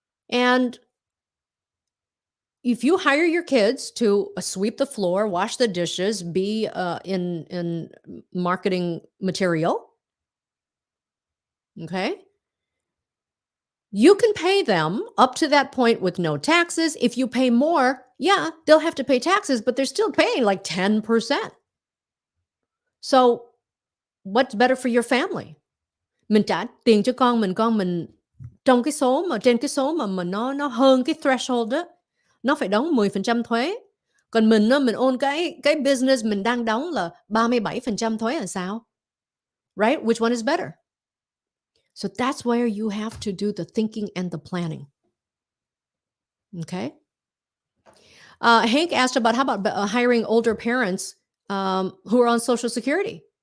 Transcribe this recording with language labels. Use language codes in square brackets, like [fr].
[en] And if you hire your kids to sweep the floor, wash the dishes, be in marketing material, okay, you can pay them up to that point with no taxes. If you pay more, yeah, they'll have to pay taxes, but they're still paying like 10%. So what's better for your family? [vi] Mình trả tiền cho con mình trong cái số mà trên cái số mà nó hơn cái threshold đó, nó phải đóng 10% thuế. Còn mình á, mình own cái business mình đang đóng là 37% thuế là sao? [en] Right? Which one is better? So that's where you have to do the thinking and the planning. Okay. Hank asked about how about hiring older parents who are on Social Security.